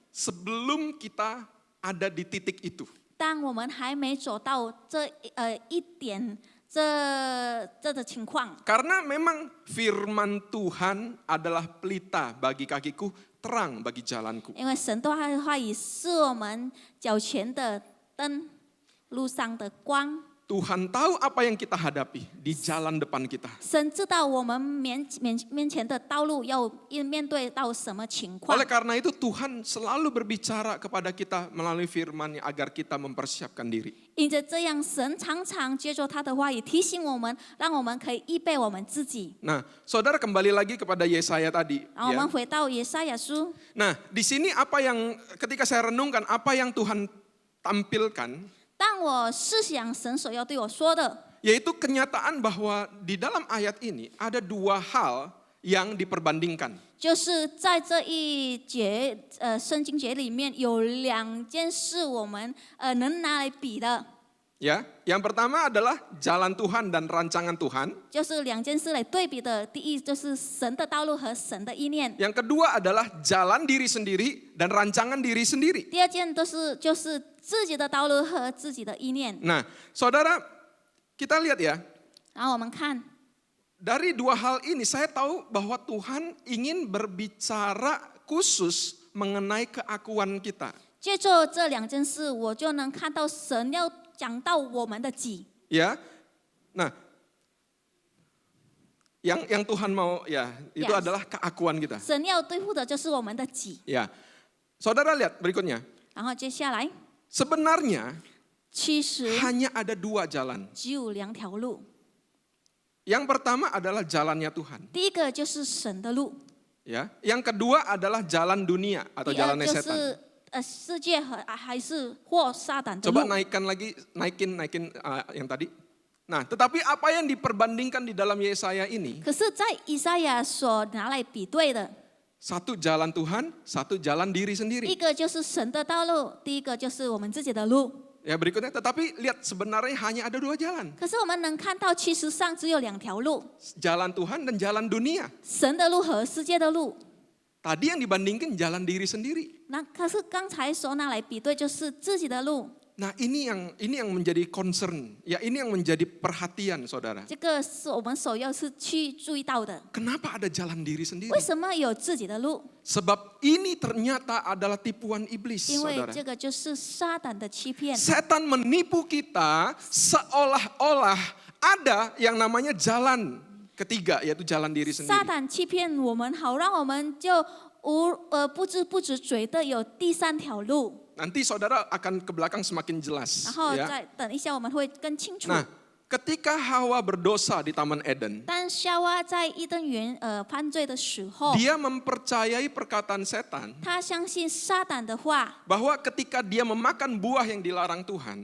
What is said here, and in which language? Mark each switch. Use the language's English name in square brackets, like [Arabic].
[Indonesian] sebelum kita ada di titik itu. [Chinese] 当我们还没走到一点这的情况， [Indonesian] Karena memang firman Tuhan adalah pelita bagi kakiku, terang bagi jalanku. [Chinese] 因为神的话语是我们脚前的灯，路上的光。 [Indonesian] Tuhan tahu apa yang kita hadapi di jalan depan kita. [Chinese] 神知道我们面前的道路要面对到什么情况 [Indonesian] Oleh， karena itu Tuhan selalu berbicara kepada kita melalui firman-Nya agar kita mempersiapkan diri. [Chinese] 因着这样，神常常接受他的话语提醒我们，让我们可以预备我们自己。 [Indonesian] Nah, saudara kembali lagi kepada Yesaya tadi. [Chinese] 然后我 [Indonesian] Ya. [Chinese] 们回到以赛亚书， [Indonesian] Nah, di sini apa yang ketika saya renungkan apa yang Tuhan tampilkan, [Chinese] 当我思想神所要对我说的， [Indonesian] yaitu kenyataan bahwa di dalam ayat ini ada dua hal yang diperbandingkan. [Chinese] 就是在这一节圣经节里面有2件事我们能拿来比的， [Indonesian] Ya, yang pertama adalah jalan Tuhan dan rancangan Tuhan. [Chinese] 就是2件事来对比的。第一就是神的道路和神的意念， [Indonesian] Yang kedua adalah jalan diri sendiri dan rancangan diri sendiri. [Chinese] 第二件就是自己的道路和自己的意念。 [Indonesian] Nah, saudara, kita lihat ya, [Chinese] 然后我们看， [Indonesian] dari dua hal ini saya tahu bahwa Tuhan ingin berbicara khusus mengenai keakuan kita. [Chinese] 借着这2件事，我就能看到神要讲到我们的己。 [Indonesian] Ya, nah, yang Tuhan mau ya itu [English] Yes. [Indonesian] adalah keakuan kita. [Chinese] 神要对付的就是我们的己。 [Indonesian] Ya, saudara lihat berikutnya. [Chinese] 然后接下来， [Indonesian] Sebenarnya [Chinese] 其实 [Indonesian] hanya ada 2 jalan. [Chinese] 只有2条路。 [Indonesian] Yang pertama adalah jalannya Tuhan. [Chinese] 第一个就是神的路， [Indonesian] Ya, yang kedua adalah jalan dunia atau [Chinese] 第二 [Indonesian] jalannya [Chinese] 就 [Indonesian] setan. [Chinese] 是世界还是或撒旦的 [Indonesian] Coba [Chinese] 路。 [Indonesian] naikkan lagi, naikin yang tadi. Nah, tetapi apa yang diperbandingkan di dalam Yesaya ini? [Chinese] 可是，在以赛亚所拿来比对的， [Indonesian] Satu jalan Tuhan, satu jalan diri [Chinese] 一 [Indonesian] sendiri. [Chinese] 个就是神的道路，第一个就是我们自己的路。 [Indonesian] Ya berikutnya, tetapi lihat sebenarnya hanya ada 2 jalan. [Chinese] 可是我们能看到，其实上只有2条路， [Indonesian] Jalan Tuhan dan jalan dunia. [Chinese] 神的路和世界的路。 [Indonesian] Tadi yang dibandingkan jalan diri sendiri. [Chinese] 那可是刚才所拿来比对，就是自己的路。 [Indonesian] Nah ini yang menjadi concern, ya ini yang menjadi perhatian saudara. [Chinese] 这个是我们首要是去注意到的。 [Indonesian] Kenapa ada jalan diri sendiri? [Chinese] 为什么有自己的路？ [Indonesian] Sebab ini ternyata adalah tipuan iblis [Chinese] 因为 [Indonesian] saudara. [Chinese] 这个就是撒旦的欺骗。 [Indonesian] Setan menipu kita seolah-olah ada yang namanya jalan ketiga, yaitu jalan diri [Chinese] 撒 [Indonesian] sendiri. [Chinese] 旦欺骗我们，好让我们就不知不觉觉得有第3条路。 [Indonesian] Nanti saudara akan ke belakang semakin jelas. [Chinese] 然后 [Indonesian] Ya. [Chinese] 再等一下，我们会更清楚。 [Indonesian] Nah, ketika Hawa berdosa di Taman Eden, [Chinese] 当夏娃在伊甸园犯罪的时候， [Indonesian] dia mempercayai perkataan setan [Chinese] 他相信撒旦的话， [Indonesian] bahwa ketika dia memakan buah yang dilarang Tuhan,